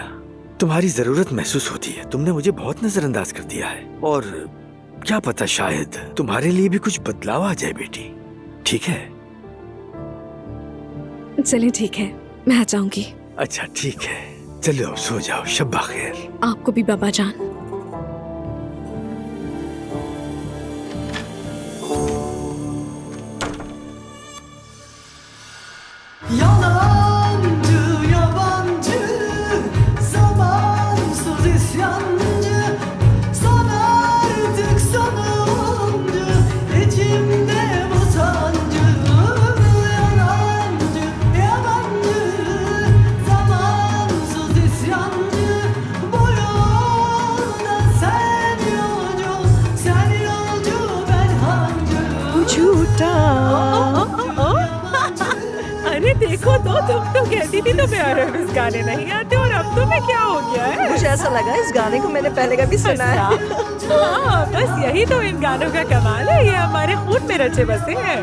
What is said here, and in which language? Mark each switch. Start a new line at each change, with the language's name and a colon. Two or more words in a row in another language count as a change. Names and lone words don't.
Hindi: तुम्हारी जरूरत महसूस होती है, तुमने मुझे बहुत नजरअंदाज कर दिया है। और क्या पता शायद तुम्हारे लिए भी कुछ बदलाव आ जाए बेटी, ठीक है? चलिए ठीक है, मैं आ जाऊंगी। अच्छा ठीक है, चलो अब सो जाओ, शब्बा खैर। आपको भी बाबा जान।
Turkish: Yalancı, yabancı, zamansız isyancı, sana artık sonuncu, içimde bu sancı. Yalancı, yabancı, zamansız isyancı, bu yolda sen yolcu, ben hancı.
Hindi: झूठा। अरे देखो तो, तुम तो कहती थी तुम्हें अरबिस गाने नहीं आते और अब तुम्हें क्या हो गया है? मुझे ऐसा लगा इस गाने को मैंने पहले कभी सुना है। हाँ, बस यही तो इन गानों का कमाल है, ये हमारे खून में रचे बसे हैं।